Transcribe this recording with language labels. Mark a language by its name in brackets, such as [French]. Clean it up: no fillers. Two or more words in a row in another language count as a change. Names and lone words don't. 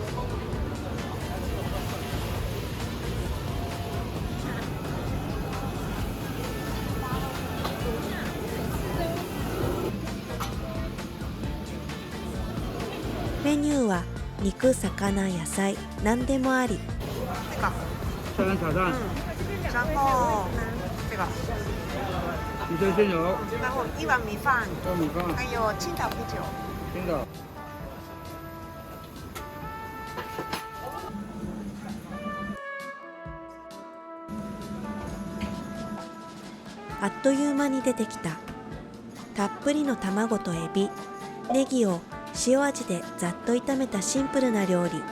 [Japanese] メニューは肉、魚、野菜、何でもあり。 [Chinese] 香港炒蛋，然后这个，鱼生鲜油，然后一碗米饭，高米饭，还有青岛啤酒。青岛。 [Japanese] あっという間に出てきた。たっぷりの卵とエビ、ネギを塩味でざっと炒めたシンプルな料理。